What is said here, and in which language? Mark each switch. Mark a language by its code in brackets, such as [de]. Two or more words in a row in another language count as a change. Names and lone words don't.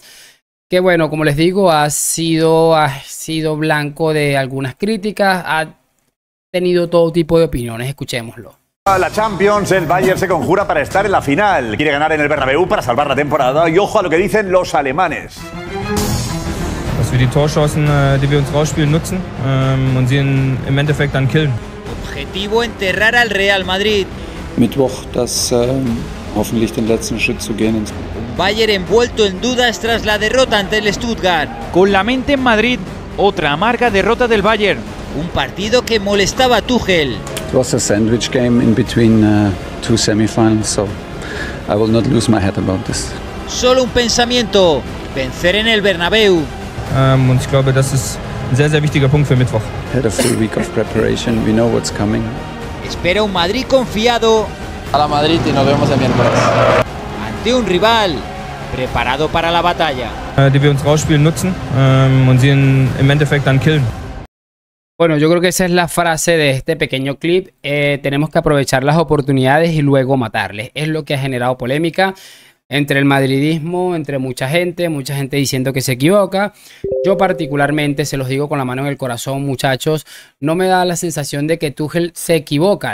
[es] Que bueno, como les digo, ha sido blanco de algunas críticas, ha tenido todo tipo de opiniones, escuchémoslo. La Champions, el Bayern se conjura para estar en la final. Quiere ganar en el Bernabéu para salvar la temporada. Y ojo a lo que dicen los alemanes. [de] Dass wir die Torchancen, die wir uns rausspielen, nutzen und sie im Endeffekt dann killen. [es] Objetivo: enterrar al Real Madrid. [de] Mittwoch hoffentlich den letzten Schritt zu gehen. [es] Bayern envuelto en dudas tras la derrota ante el Stuttgart. Con la mente en Madrid, otra amarga derrota del Bayern. Un partido que molestaba a Tuchel. [en] It was a sandwich game in between two semifinals, so I will not lose my head about this. [es] Solo un pensamiento: vencer en el Bernabéu. [de] Und ich glaube, das ist ein sehr, sehr wichtiger Punkt für Mittwoch. [en] Had a full week of preparation, we know what's coming. [es] Espera un Madrid confiado. A la Madrid y nos vemos el miércoles. Ante un rival preparado para la batalla. [de] Die wir uns rausspielen, nutzen und sie im Endeffekt dann killen. [es] Bueno, yo creo que esa es la frase de este pequeño clip. Tenemos que aprovechar las oportunidades y luego matarles. Es lo que ha generado polémica entre el madridismo, entre mucha gente diciendo que se equivoca. Yo particularmente, se los digo con la mano en el corazón, muchachos, no me da la sensación de que Tuchel se equivoca.